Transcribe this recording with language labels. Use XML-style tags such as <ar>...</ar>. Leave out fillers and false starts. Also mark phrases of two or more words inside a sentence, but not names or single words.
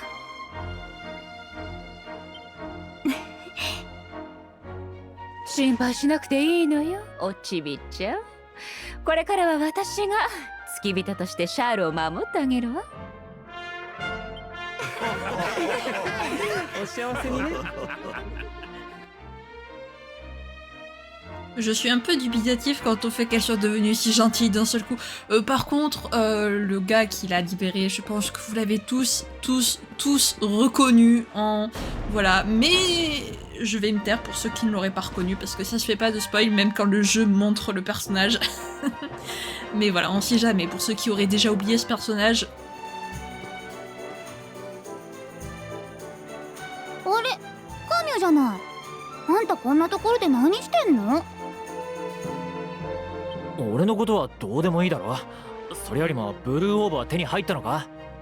<ja>心配しなくていいのよ、おちびちゃん。これからは私が付き人としてシャールを守ってあげるわ。お幸せにね。</ja> <fr>Je suis un peu dubitatif quand on fait qu'elle soit devenue si gentille d'un seul coup. Par contre, le gars qui l'a libérée, je pense que vous l'avez tous reconnu en... Voilà, mais je vais me taire pour ceux qui ne l'auraient pas reconnu, parce que ça se fait pas de spoil, même quand le jeu montre le personnage. Mais voilà, on sait jamais. Pour ceux qui auraient déjà oublié ce personnage...</fr> <ja>あれ、カミュじゃない。あんたこんなところで何してんの？俺のことはどうでもいいだろ。それよりもブルーオーブは手に入ったのか？</ja>